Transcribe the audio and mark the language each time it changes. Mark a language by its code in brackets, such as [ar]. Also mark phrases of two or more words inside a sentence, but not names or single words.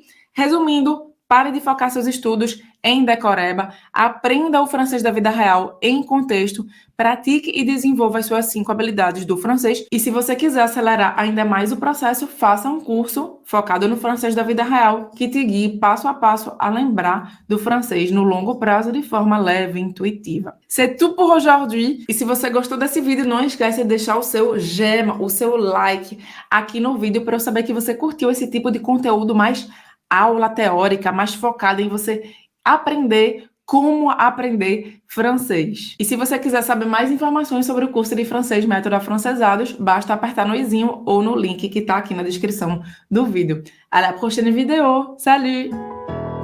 [pt] Resumindo, pare de focar seus estudos em decoreba, aprenda o francês da vida real em contexto, pratique e desenvolva as suas 5 habilidades do francês. E se você quiser acelerar ainda mais o processo, faça um curso focado no francês da vida real, que te guie passo a passo a lembrar do francês no longo prazo de forma leve e intuitiva. [fr] C'est tout pour aujourd'hui. [pt] E se você gostou desse vídeo, não esquece de deixar o seu gema, o seu like aqui no vídeo para eu saber que você curtiu esse tipo de conteúdo mais aula teórica, mais focada em você aprender como aprender francês. E se você quiser saber mais informações sobre o curso de francês Método Afrancesados, basta apertar no izinho ou no link que está aqui na descrição do vídeo. [fr] À la prochaine vidéo. Salut!